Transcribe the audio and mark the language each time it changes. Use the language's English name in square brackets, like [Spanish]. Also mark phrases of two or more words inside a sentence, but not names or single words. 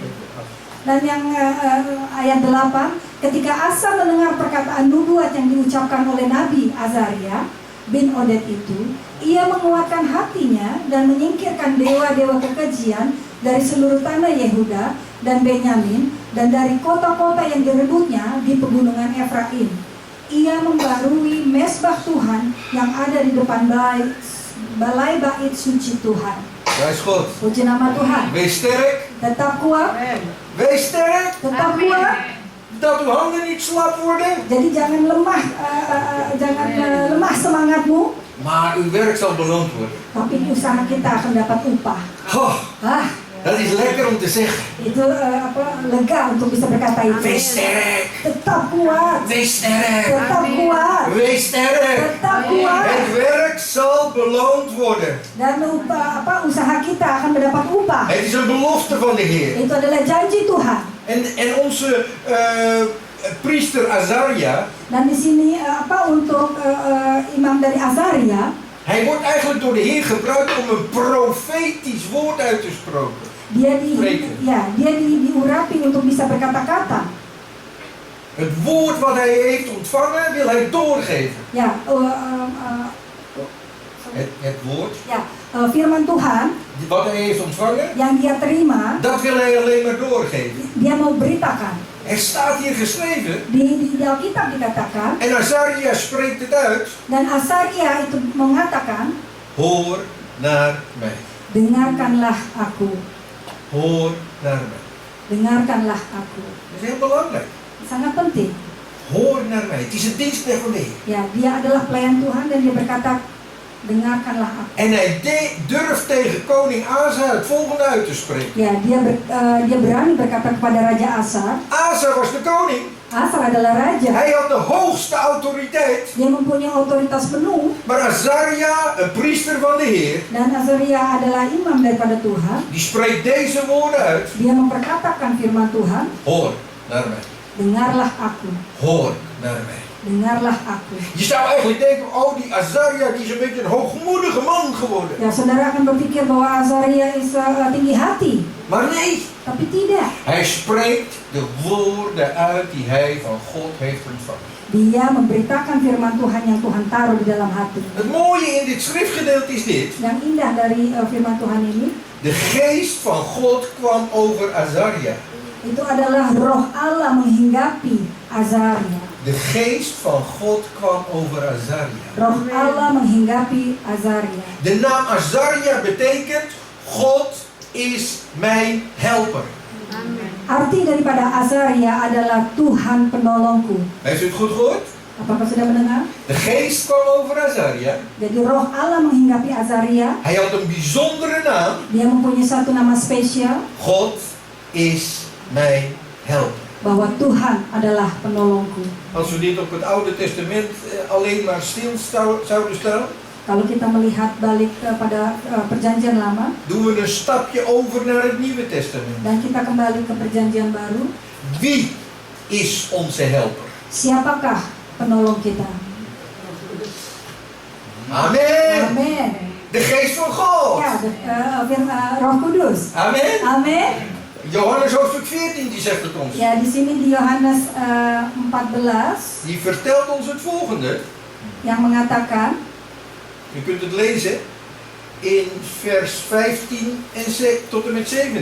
[Indonesian] Dan yang ayat 8, ketika Asa mendengar perkataan nubuat yang diucapkan oleh Nabi Azariah bin Oded itu, ia menguatkan hatinya dan menyingkirkan dewa-dewa kekejian dari seluruh tanah Yehuda dan Benyamin dan dari kota-kota yang direbutnya di pegunungan Efraim. Ia membarui mesbah Tuhan yang ada di depan balai bait suci Tuhan. [Dutch] Dat is goed. [Indonesian] Puji nama Tuhan. [Dutch] Wees sterk. [Indonesian] Tetap kuat. [Dutch] Wees sterk. [Indonesian] Tetap kuat. [Dutch] Dat uw handen niet slap worden. [Indonesian] Jadi jangan lemah, lemah semangatmu. [Dutch] Maar uw werk zal beloond worden. [Indonesian] Tapi usaha kita akan dapat upah. [Dutch] Oh, Dat is lekker om te zeggen. [Indonesian] Itu lega untuk bisa berkata itu. [Dutch] Wees sterk. [Indonesian] Tetap kuat. [Dutch] Wees sterk. [Indonesian] Tetap kuat. [Dutch] Wees sterk. [Indonesian] Tetap kuat. [Dutch] Het werk zal beloond worden. [Indonesian] Dan usaha kita akan mendapat upah. [Dutch] Het is een belofte van de Heer. [Indonesian] Itu adalah janji Tuhan. [Dutch] En onze priester Azaria, [Indonesian] Dan di sini untuk imam dari Azaria, [Dutch] hij wordt eigenlijk door de Heer gebruikt om een profetisch woord uit te spreken. [Indonesian] dia diurapi untuk bisa berkata-kata. [Dutch] Het woord wat hij heeft ontvangen wil hij doorgeven. [Indonesian] Ya, [Dutch] Het woord [Indonesian] firman Tuhan [Dutch] wat hij heeft ontvangen, [Indonesian] yang dia terima, [Dutch] dat wil hij alleen maar doorgeven. [Indonesian] dia mau beritakan. [Dutch] Er staat hier geschreven, [Indonesian] Di Alkitab dikatakan, [Dutch] en Azaria spreekt het uit, [Indonesian] dan Azaria itu mengatakan, [Dutch] hoor naar mij. [Indonesian] dengarkanlah aku, [Dutch] Hoor naar mij. [Indonesian] dengarkanlah aku. [Dutch] Dat is heel belangrijk. [Indonesian] Sangat penting. [Dutch] Hoor naar mij. Het is een dienstknecht van de Heer. [Indonesian] Ya, dia adalah pelayan Tuhan dan dia berkata, dengarkanlah aku. [Dutch] En hij durft tegen koning Asa het volgende uit te spreken. [Indonesian] Ya, dia berani berkata kepada Raja Asa. [Dutch] Asa was de koning. [Indonesian] Asa adalah raja. [Dutch] Hij had de hoogste autoriteit. [Indonesian] Dia mempunyai otoritas penuh. [Dutch] Maar Azaria, een priester van de Heer, [Indonesian] Dan Azaria adalah imam daripada Tuhan. [Dutch] die spreekt deze woorden uit. [Indonesian] Dia memperkatakan firman Tuhan. [Dutch] Hoor naar mij. [Indonesian] Dengarlah aku. [Dutch] Hoor naar mij. [Indonesian] Dengarlah aku. [Dutch] Je zou eigenlijk denken, oh die Azaria die is een beetje een hoogmoedige man geworden. [Indonesian] Ya, saudara akan berpikir bahwa Azaria is tinggi hati. [Dutch] Maar nee, [Indonesian] Tapi tidak. [Dutch] hij spreekt de woorden uit die hij van God heeft ontvangen. [Indonesian] Dia memberitakan firman Tuhan yang Tuhan taruh di dalam hati. [Dutch] Het mooie in dit schriftgedeelte is dit. [Indonesian] Yang indah dari firman Tuhan ini, [Dutch] De geest van God kwam over Azaria. [Indonesian] itu adalah roh Allah menghinggapi Azaria. [Dutch] De geest van God kwam over Azaria. [Indonesian] Roh Allah menghinggapi Azaria. [Dutch] De naam Azaria betekent God is mijn helper. [Indonesian] Arti daripada Azaria adalah Tuhan penolongku. [Dutch] Heeft u het goed gehoord? [Indonesian] Apakah sudah mendengar? [Dutch] De geest kwam over Azaria. [Indonesian] Jadi roh Allah menghinggapi Azaria. [Dutch] Hij had een bijzondere naam. [Indonesian] Dia mempunyai satu nama spesial, [Dutch] God is mijn helper. [Indonesian] bahwa Tuhan adalah penolongku. [Dutch] Als we dit op het Oude Testament alleen maar stil zouden stellen, [Indonesian] Kalau kita melihat balik pada perjanjian lama [Dutch] doen we een stapje over naar het Nieuwe Testament. [Indonesian] dan kita kembali ke perjanjian baru, [Dutch] Wie is onze helper? [Indonesian] siapakah penolong kita? [Dutch] Amen. [Indonesian] Amin. [Dutch] De geest van God. [Indonesian] Ya, Roh Kudus. [Dutch] Amen. [Indonesian] Amin. [Dutch] Johannes hoofdstuk 14 die zegt het ons. [Indonesian] Ya, di sini di Yohanes 14 [Dutch] Die vertelt ons het volgende. [Indonesian] yang mengatakan, [Dutch] Je kunt het lezen in vers 15 tot en met 17.